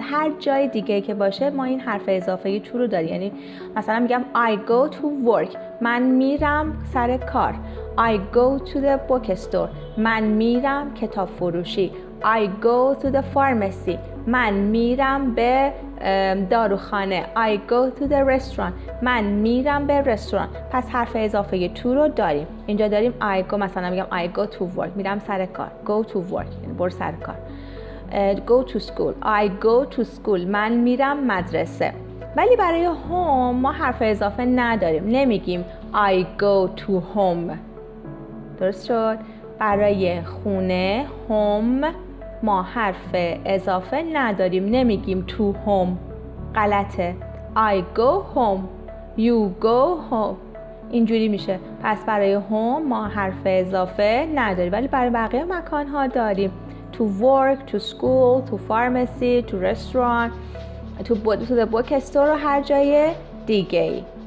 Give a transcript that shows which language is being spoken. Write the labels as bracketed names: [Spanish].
[Persian] هر جای دیگه که باشه ما این حرف اضافه to رو داریم. یعنی مثلا میگم [English] I go to work. [Persian] من میرم سر کار. [English] I go to the bookstore. [Persian] من میرم کتاب فروشی. [English] I go to the pharmacy. [Persian] من میرم به داروخانه. [English] I go to the restaurant. [Persian] من میرم به رستوران. پس حرف اضافه to رو داریم. اینجا داریم [English] I go. [Persian] مثلا میگم [English] I go to work. [Persian] میرم سر کار. [English] Go to work. [Persian] یعنی برو سر کار. [English] Go to school. I go to school. [Persian] من میرم مدرسه. ولی برای home ما حرف اضافه نداریم. نمیگیم [English] I go to home. [Persian] درست شد؟ برای خونه home ما حرف اضافه نداریم. نمیگیم [English] to home. [Persian] غلطه. [English] I go home. You go home. [Persian] اینجوری میشه. پس برای home ما حرف اضافه نداریم ولی برای بقیه مکان ها داریم. [English] To work, to school, to pharmacy, to restaurant, to the bookstore [Persian] و هر جای دیگه ای.